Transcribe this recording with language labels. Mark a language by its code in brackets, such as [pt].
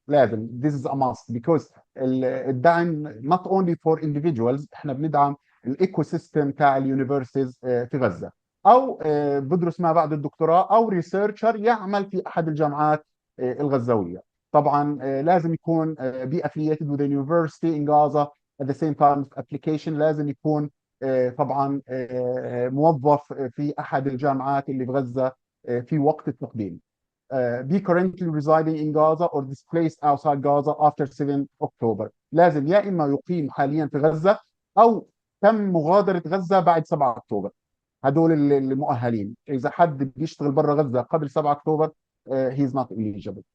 [en] لازم this is a must because الدعم not only for individuals. [ar] احنا بندعم الايكو سيستم تاع اليونيفرسيتيز في غزة، او بدرس ما بعد الدكتوراه او ريسيرشر يعمل في احد الجامعات الغزاويه. [en] طبعا لازم يكون be affiliated with a university in Gaza at the same time of application. [ar] لازم يكون طبعا موظف في احد الجامعات اللي في غزه في وقت التقديم. [en] be currently residing in Gaza or displaced outside Gaza after 7 October. [ar] لازم يا إما يقيم حاليا في غزة أو تم مغادرة غزة بعد 7 أكتوبر. هدول المؤهلين. إذا حد بيشتغل برا غزة قبل 7 أكتوبر he is not eligible.